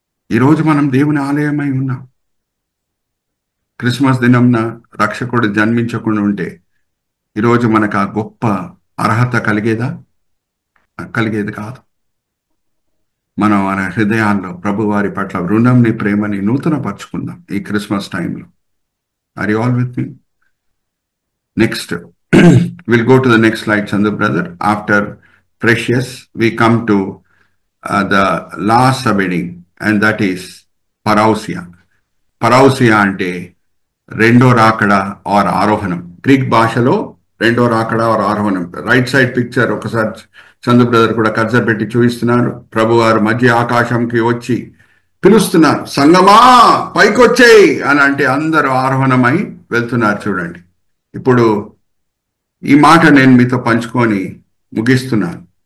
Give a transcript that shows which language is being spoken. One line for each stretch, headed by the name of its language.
Telugu: ఈరోజు మనం దేవుని ఆలయమై ఉన్నాం. క్రిస్మస్ దినంన రక్షకుడు జన్మించకుండా ఉంటే ఈరోజు మనకు ఆ గొప్ప అర్హత కలిగేదా? కలిగేది కాదు. మనం మన హృదయాల్లో ప్రభువారి పట్ల రుణంని, ప్రేమని నూతనపరుచుకుందాం ఈ క్రిస్మస్ టైంలో.
English: Are you all with me? Next, we'll go to the next slide, Chandu brother. After Precious, we come to the last subheading, and that is Parousia.
Telugu: Parousia ante rendo rakada or arohanam. Greek భాషలో రెండో రాకడ or ఆరోహణం. Right side picture ఒకసారి Chandu brother కూడా cursor పెట్టి చూపిస్తున్నారు. ప్రభువారు మధ్య ఆకాశంకి వచ్చి పిలుస్తున్నారు, సంగమా పైకొచ్చేయి అని. అంటే అందరూ ఆరోహణమై వెళ్తున్నారు. చూడండి, ఇప్పుడు ఈ మాట నేను మీతో పంచుకొని ముగిస్తున్నాను.